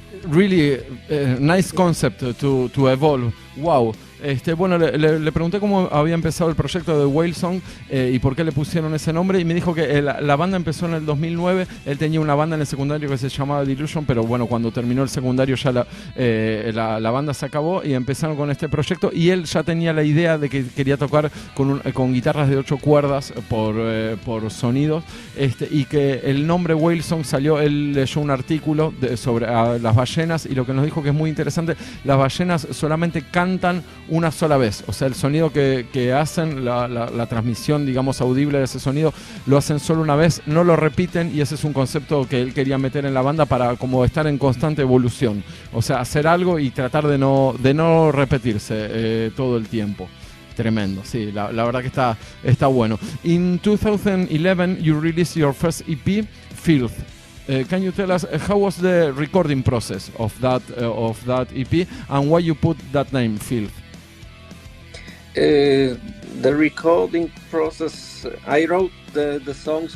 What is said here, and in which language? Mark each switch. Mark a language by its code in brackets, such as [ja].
[en] Really nice concept to evolve. Wow. [es] Bueno, le pregunté cómo había empezado el proyecto de WHALESONG y por qué le pusieron ese nombre, y me dijo que la banda empezó en el 2009. Él tenía una banda en el secundario que se llamaba Delusion, pero bueno, cuando terminó el secundario ya la banda se acabó y empezaron con este proyecto, y él ya tenía la idea de que quería tocar con guitarras de 8 cuerdas por sonidos, y que el nombre WHALESONG salió. Él leyó un artículo sobre las ballenas, y lo que nos dijo que es muy interesante: las ballenas solamente cantan una sola vez, o sea, el sonido que hacen, la transmisión, digamos, audible de ese sonido, lo hacen solo una vez, no lo repiten, y ese es un concepto que él quería meter en la banda para como estar en constante evolución, o sea, hacer algo y tratar de no repetirse todo el tiempo. Tremendo, sí, la verdad que está bueno. [en] In 2011 you released your first EP, Filth. Can you tell us how was the recording process of that EP, and why you put that name, Filth? The recording process, I wrote the songs.